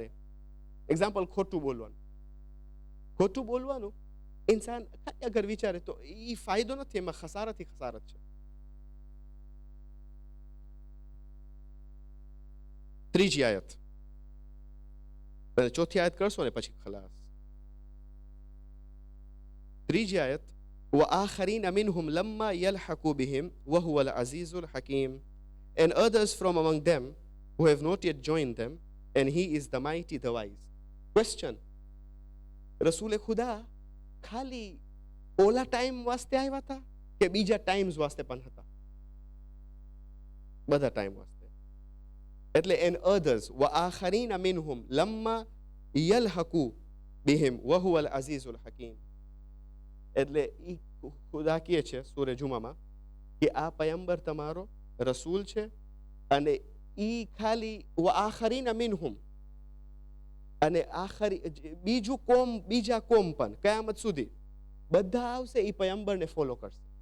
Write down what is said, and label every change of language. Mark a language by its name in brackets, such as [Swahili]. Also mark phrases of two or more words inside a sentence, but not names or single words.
[Gujarati] એક્ઝામ્પલ, ખોટું બોલવાનું ઇન્સાન ખાલી અગર વિચારે તો એ ફાયદો નથી, એમાં ખસારત છે. ત્રીજી આયત અને ચોથી આયત કરશો ને પછી ખલાસ. ત્રીજી આયત, [Arabic] وآخرين منهم لما يلحقوا بهم وهو العزيز الحكيم, [English] and others from among them who have not yet joined them, and he is the mighty, the wise. Question, [Gujarati] રસૂલે ખુદા ખાલી ઓલા ટાઈમ વાસ્તે આવ્યા હતા કે બીજા ટાઈમ્સ વાસ્તે પણ હતા? બધા ટાઈમ વાસ્તે. એટલે [English] and others, [Arabic] وآخرين منهم لما يلحقوا بهم وهو العزيز الحكيم. [Gujarati] એટલે ઈ ખુદા કહે છે સૂરે જુમામાં કે આ પયંબર તમારો રસૂલ છે અને ઈ ખાલી [Arabic] آخرين منهم, [Gujarati] અને બીજા કોમ પણ કયામત સુધી બધા આવશે એ પયંબરને ફોલો કરશે.